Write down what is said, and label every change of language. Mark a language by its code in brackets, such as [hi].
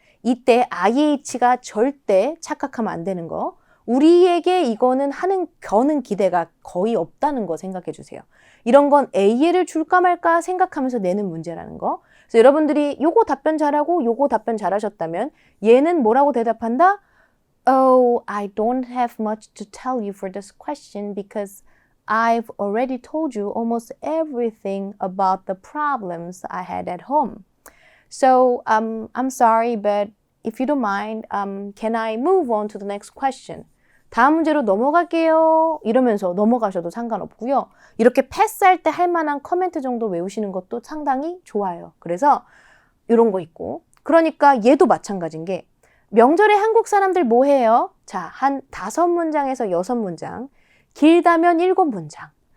[ko] 이때 IH가 절대 착각하면 안 되는 거. 우리에게 이거는 거는 기대가 거의 없다는 거 생각해 주세요. 이런 건 AL을 줄까 말까 생각하면서 내는 문제라는 거. 그래서 여러분들이 요거 답변 잘하고 요거 답변 잘하셨다면 얘는 뭐라고 대답한다? [en] Oh, I don't have much to tell you for this question because I've already told you almost everything about the problems I had at home. So, I'm sorry, but if you don't mind, can I move on to the next question? [ko] 다음 문제로 넘어갈게요. 이러면서 넘어가셔도 상관없고요. 이렇게 패스할 때 할 만한 커멘트 정도 외우시는 것도 상당히 좋아요. 그래서 이런 거 있고. 그러니까 얘도 마찬가지인 게 명절에 한국 사람들 뭐 해요? 자, 한 5문장에서 6문장. 길다면 7문장.